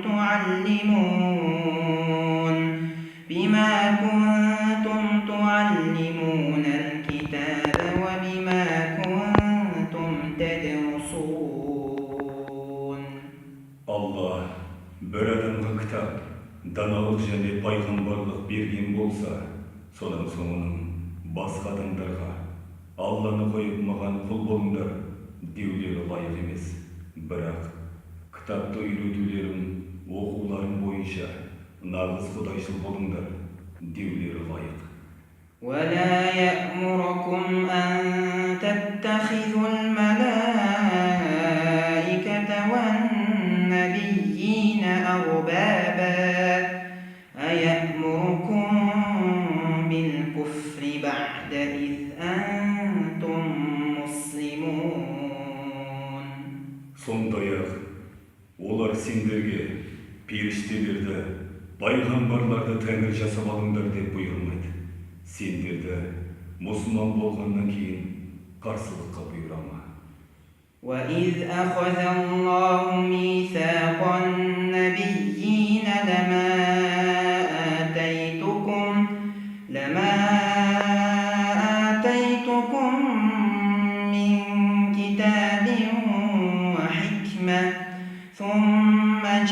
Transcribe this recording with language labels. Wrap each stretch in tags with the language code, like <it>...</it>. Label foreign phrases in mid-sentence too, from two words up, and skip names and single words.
<ar>تعلمون الكتاب وبما كنتم تدرسون.</ar> <kk>Allah bir адамға кітап, даналық және пайғамбарлық берген болса, содан соңының басқа адамдарға Алланы қойып маған құл болыңдар деулері лайық емес. Бірақ кітапты үйретулерін, оқуларың бойынша нағыз құдайшыл болыңдар деулері лайық.</kk> <ar>ولا يأمركم أن تتخذوا الملائكة والنبيين أربابا أيأمركم بالكفر بعد إذ أنتم مسلمون.</ar> <kk>Сондай-ақ олар сендерге періштелерді, пайғамбарларды тәңір жасап алыңдар деп бұйырмайды. Сендерді мұсылман болғаннан кейін қарсылыққа бұйырама.</kk> <ar>وإذ أخذ الله ميثاق النبيين لما آتيتكم من كتاب وحكمة ثم</ar>